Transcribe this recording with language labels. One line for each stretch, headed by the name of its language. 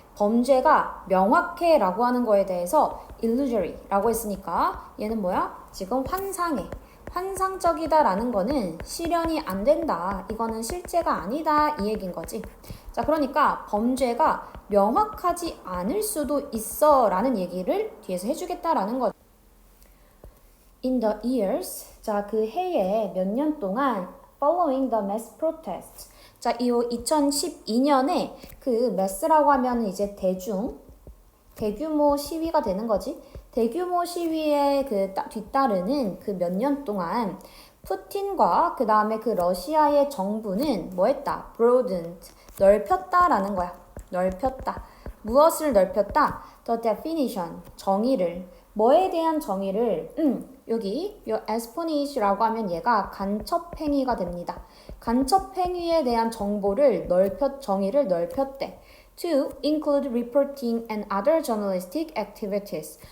Korean: 범죄가 명확해 라고 하는 거에 대해서 illusory 라고 했으니까 얘는 뭐야? 지금 환상해. 환상적이다 라는 거는 실현이 안 된다. 이거는 실제가 아니다. 이 얘기인 거지. 자, 그러니까 범죄가 명확하지 않을 수도 있어 라는 얘기를 뒤에서 해주겠다라는 거죠.
English: In the years,
Korean: 자, 그 해에 몇 년 동안
English: following the mass protest.
Korean: 자, 이 2012년에 그 mass라고 하면 이제 대규모 시위가 되는 거지. 대규모 시위에 그 뒤따르는 그 몇 년 동안 푸틴과 그 다음에 그 러시아의 정부는 뭐 했다? broadened, 넓혔다라는 거야. 넓혔다. 무엇을 넓혔다?
English: The definition, 정의를.
Korean: 뭐에 대한 정의를? 여기 요 에스포니시라고 하면 얘가 간첩행위가 됩니다. 간첩행위에 대한 정의를 넓혔대.
English: To include reporting and other journalistic activities.